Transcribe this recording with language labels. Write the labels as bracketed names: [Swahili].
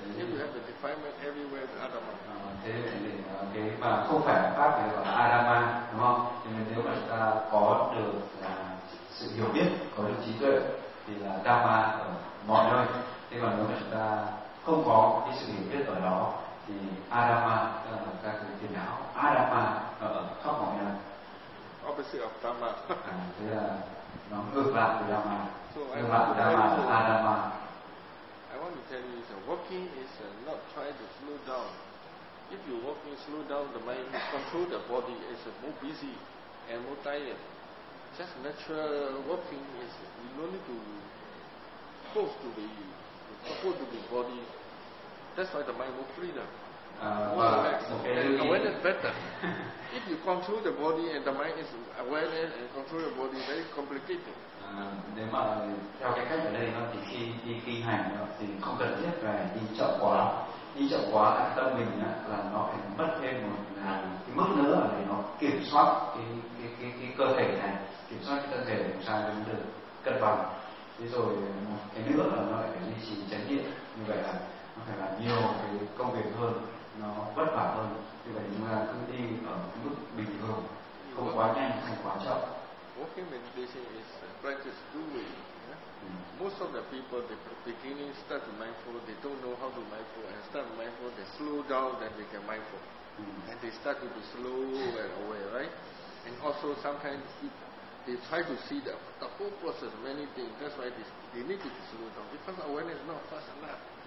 [English] If you have a defilement, everywhere is Atama. [Vietnamese] Thế thì cái mà không phải pháp thì gọi là Adama, đúng không? Thì nếu mà chúng ta có được là sự hiểu biết, có được trí tuệ thì là Dhamma ở mọi nơi. Thế còn nếu mà chúng ta không có cái sự hiểu biết ở đó thì Adama là các cái phiền não, Adama ở khắp mọi nơi. [English] Opposite of Dhamma. [Vietnamese] Thế là nó ngược lại của Dhamma, ngược lại của Dhamma là Adama. [English] I want to tell you, so walking is not trying to slow down. If you walk and slow down the mind, control the body, it's more busy and more tired. Just natural walking is no need to be close to the support to the body. That's why the mind more freedom, more relaxed, and awareness better. If you control the body and the mind is aware and control the body, very complicated. [Vietnamese] Nếu mà theo cái cách ở đây nó thì khi đi kinh hành thì không cần thiết phải đi chậm quá, đi chậm quá là tâm mình là nó phải mất thêm một cái mức nữa để nó kiểm soát cái cơ thể này, kiểm soát cái cơ thể làm sao để được cân bằng. Thế rồi cái nữa là nó lại phải duy trì chánh niệm, như vậy là nó phải làm nhiều cái công việc hơn, nó vất vả hơn. Như vậy chúng ta cứ đi ở mức bình thường, không quá nhanh hay quá chậm. [English] Walking meditation is practice two ways. Most of the people, they beginning start to mindful, they don't know how to mindful, and start mindful, they slow down, then they can mindful. And they start to be slow and aware, right? And also sometimes they try to see the whole process, many things, that's why they need to slow down, because awareness is not fast enough.